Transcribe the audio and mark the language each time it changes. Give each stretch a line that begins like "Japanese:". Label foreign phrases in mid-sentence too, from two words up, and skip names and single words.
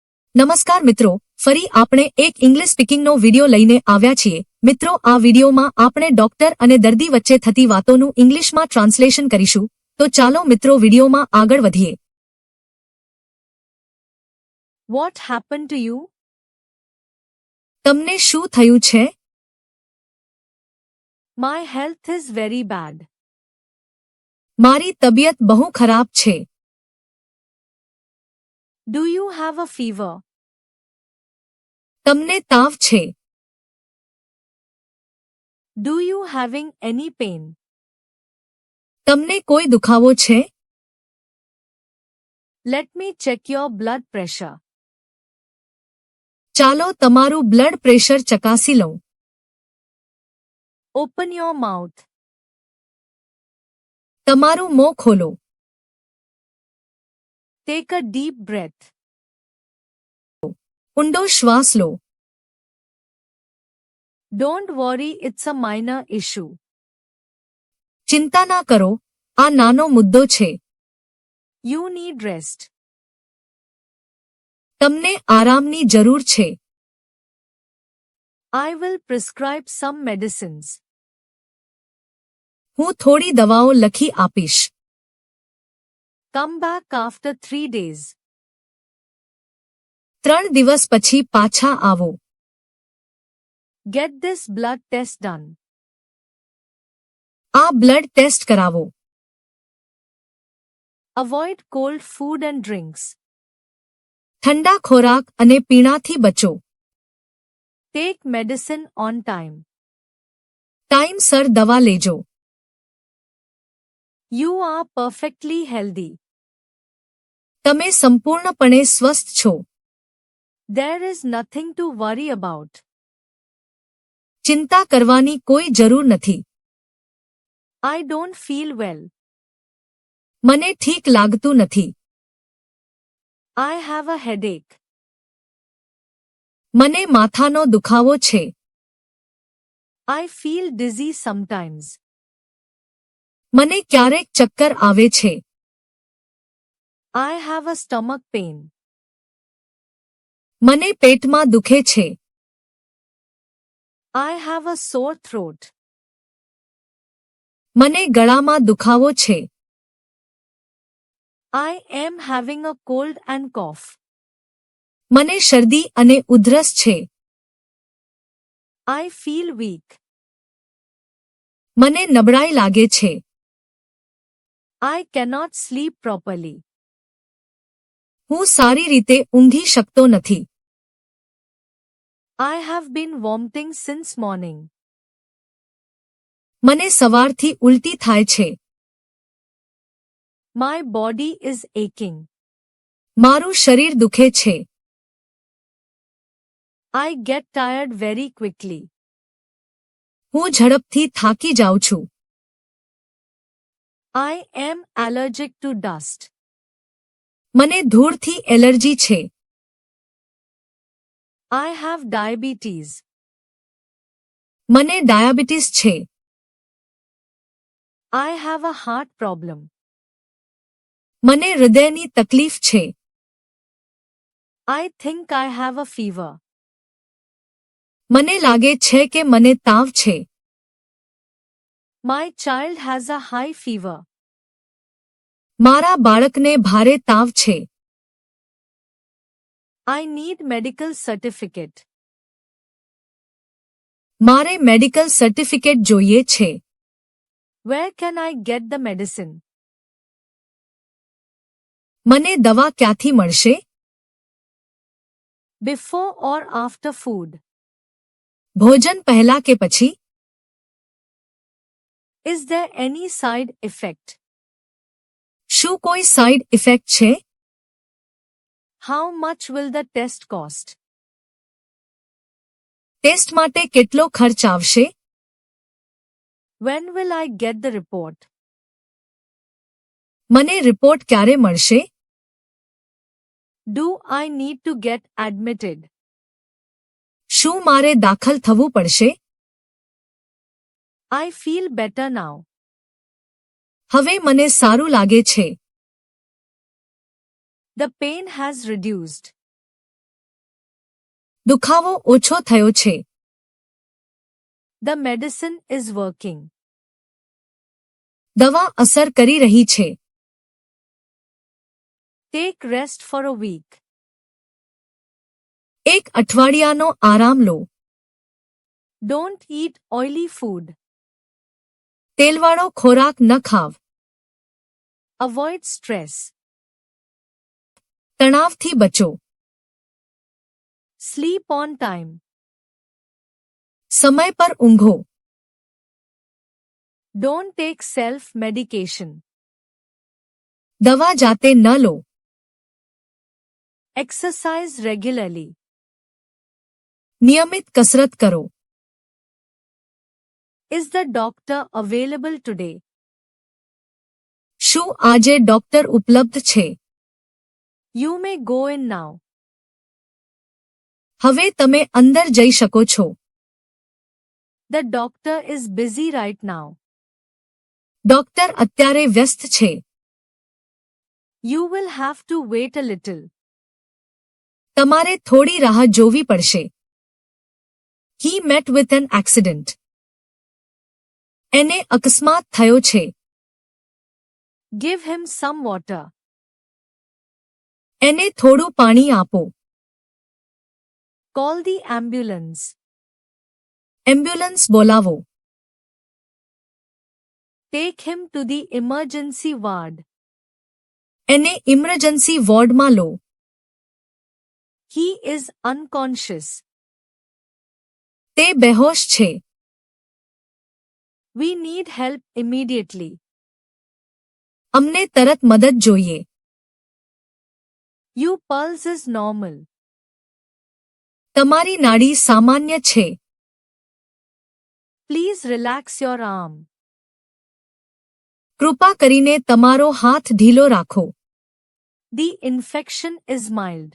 Gujarati: નમસ્કાર મિત્રો, ફરી આપણે એક
English: English speakingનો
Gujarati: વિડિયો લઈને આવ્યા છીએ. મિત્રો, આ વિડિયોમાં આપણે ડોક્ટર અને દર્દી વચ્ચે થતી વાતોનું
English: Englishમાં translation
Gujarati: કરીશું. તો ચાલો મિત્રો વિડિયોમાં આગળ વધીએ.
English: What happened to you?
Gujarati: તમને શું થયું છે?
English: My health is very bad.
Gujarati: મારી તબિયત બહુ ખરાબ છે.
English: Do you have a fever?
Gujarati: તમને તાવ છે.
English: Do you having any pain?
Gujarati: તમને કોઈ દુખાવો છે?
English: Let me check your blood pressure.
Gujarati: ચાલો તમારું
English: blood pressure
Gujarati: ચકાસી લઉં.
English: Open your mouth.
Gujarati: તમારું મોં ખોલો.
English: Take a deep breath.
Gujarati: ઊંડો શ્વાસ લો.
English: Don't worry, it's a minor issue.
Gujarati: ચિંતા ના કરો, આ નાનો મુદ્દો છે.
English: You need rest.
Gujarati: તમને આરામની જરૂર છે.
English: I will prescribe some medicines.
Gujarati: હું થોડી દવાઓ લખી આપીશ.
English: Come back after 3 days.
Gujarati: 3 દિવસ પછી પાછા આવો.
English: Get this blood test done.
Gujarati: આ
English: blood test
Gujarati: કરાવો.
English: Avoid cold food and drinks.
Gujarati: ઠંડા ખોરાક અને પીણાથી બચો.
English: Take medicine on time.
Gujarati: ટાઈમસર દવા લેજો.
English: You are perfectly healthy.
Gujarati: તમે સંપૂર્ણપણે સ્વસ્થ છો.
English: There is nothing to worry about.
Gujarati: ચિંતા કરવાની કોઈ જરૂર નથી.
English: I don't feel well.
Gujarati: મને ઠીક લાગતું નથી.
English: I have a headache.
Gujarati: મને માથાનો દુખાવો છે.
English: I feel dizzy sometimes.
Gujarati: મને ક્યારેક ચક્કર આવે છે.
English: I have a stomach pain.
Gujarati: મને પેટમાં દુખે છે.
English: I have a sore throat.
Gujarati: મને ગળામાં દુખાવો છે.
English: I am having a cold and cough.
Gujarati: મને શરદી અને ઉધરસ છે.
English: I feel weak.
Gujarati: મને નબળાઈ લાગે છે.
English: I cannot sleep properly.
Gujarati: હું સારી રીતે ઊંઘી શકતો નથી.
English: I have been vomiting since morning.
Gujarati: મને સવારથી ઉલટી થાય છે.
English: My body is aching.
Gujarati: મારું શરીર દુખે છે.
English: I get tired very quickly.
Gujarati: હું ઝડપથી થાકી જાઉં છું.
English: I am allergic to dust.
Gujarati: મને ધૂળથી એલર્જી છે.
English: I have diabetes.
Gujarati: મને ડાયાબિટીસ છે.
English: I have a heart problem.
Gujarati: મને હૃદયની તકલીફ છે.
English: I think I have a fever.
Gujarati: મને લાગે છે કે મને તાવ છે.
English: My child has a high fever.
Gujarati: મારા બાળકને ભારે તાવ છે.
English: I need medical certificate.
Gujarati: મારે
English: medical certificate
Gujarati: જોઈએ છે.
English: Where can I get the medicine?
Gujarati: મને દવા ક્યાંથી મળશે?
English: Before or after food?
Gujarati: ભોજન પહેલા કે પછી?
English: Is there any side effect?
Gujarati: શું કોઈ
English: side effect
Gujarati: છે?
English: How much will the test cost?
Gujarati: ટેસ્ટ માટે કેટલો ખર્ચ આવશે?
English: When will I get the report?
Gujarati: મને રિપોર્ટ ક્યારે મળશે?
English: Do I need to get admitted?
Gujarati: શું મારે દાખલ થવું પડશે?
English: I feel better now.
Gujarati: હવે મને સારું લાગે છે.
English: The pain has reduced.
Gujarati: દુખાવો ઓછો થયો છે.
English: The medicine is working.
Gujarati: દવા અસર કરી રહી છે.
English: Take rest for a week.
Gujarati: એક અઠવાડિયાનો આરામ લો.
English: Don't eat oily food.
Gujarati: તેલવાળો ખોરાક ન ખાવ.
English: Avoid stress.
Gujarati: તણાવથી બચો.
English: Sleep on time.
Gujarati: સમય પર ઊંઘો.
English: Don't take self-medication.
Gujarati: દવા જાતે ન લો.
English: Exercise regularly.
Gujarati: નિયમિત કસરત કરો.
English: Is the doctor available today?
Gujarati: શું આજે ડોક્ટર ઉપલબ્ધ છે?
English: You may go in now.
Gujarati: હવે તમે અંદર જઈ શકો છો.
English: The doctor is busy right now.
Gujarati: ડોક્ટર અત્યારે વ્યસ્ત છે.
English: You will have to wait a little.
Gujarati: તમારે થોડી રાહ જોવી પડશે.
English: He met with an accident.
Gujarati: એને અકસ્માત થયો છે.
English: Give him some water.
Gujarati: એને થોડું પાણી આપો.
English: Call the ambulance.
Gujarati: એમ્બ્યુલન્સ બોલાવો.
English: Take him to the emergency ward.
Gujarati: એને
English: emergency wardમાં
Gujarati: લો.
English: He is unconscious.
Gujarati: તે બેહોશ છે.
English: We need help immediately.
Gujarati: અમને તરત મદદ જોઈએ.
English: Your pulse is normal.
Gujarati: તમારી નાડી સામાન્ય છે.
English: Please relax your arm.
Gujarati: કૃપા કરીને તમારો હાથ ઢીલો રાખો.
English: The infection is mild.